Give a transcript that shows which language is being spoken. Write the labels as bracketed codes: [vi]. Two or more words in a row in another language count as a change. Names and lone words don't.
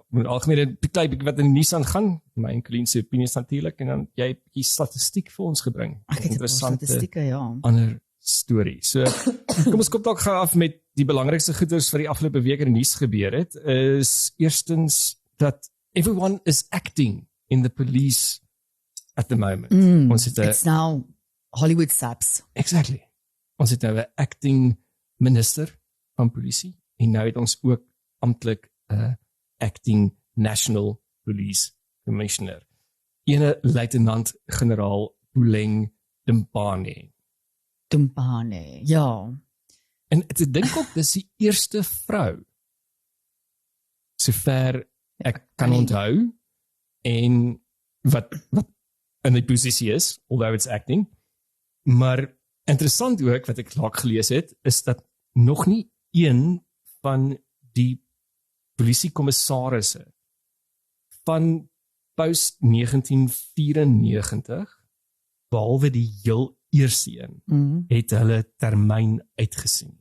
[af] Met algemene bietjie wat in die nuus aangaan, my en Colleen se opinies natuurlik en dan jy 'n bietjie statistiek vir ons gebring. Interessante statistieke, ja. Ander storie. So kom ons kop dalk gou af met die belangrikste goeders wat die afgelope week in die nuus gebeur het. Is eerstens dat [en] everyone is acting in the police at the moment. [af] Ons het [en] It's now Hollywood saps. Exactly. [af] Ons het nou 'n acting minister van polisie en nou het ons ook amptelik 'n [en] acting national police commissioner. [af] Ene luitenant-generaal Buleng Dambane. Ja. En ek dink ook dis die eerste vrou sover ek kan onthou en wat in die posisie is, [en] although it's acting. [af] Maar interessant ook wat ek laat gelees het, is dat nog nie een van die polisiekommissarisse van post 1994, behalwe die heel eerste een, het hulle termyn uitgesien.